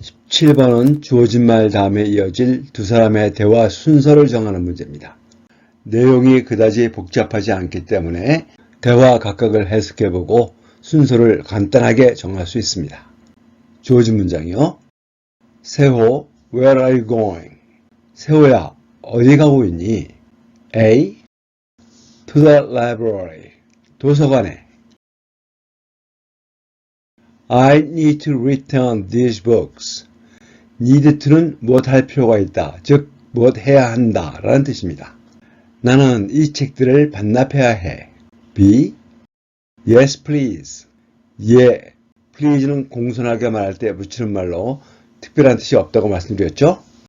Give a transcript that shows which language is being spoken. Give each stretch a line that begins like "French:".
Korean: 17번은 주어진 말 다음에 이어질 두 사람의 대화 순서를 정하는 문제입니다. 내용이 그다지 복잡하지 않기 때문에 대화 각각을 해석해보고 순서를 간단하게 정할 수 있습니다. 주어진 문장이요.
English: 세호, where are you going?
Korean: 세호야, 어디 가고 있니? A.
English: To the library.
Korean: 도서관에.
English: I need to return these books.
Korean: need to는 무엇 할 필요가 있다. 즉, 무엇 해야 한다. 라는 뜻입니다. 나는 이 책들을 반납해야 해.
English: B. Yes, please. 예.
Korean: please는 공손하게 말할 때 붙이는 말로 특별한 뜻이 없다고 말씀드렸죠?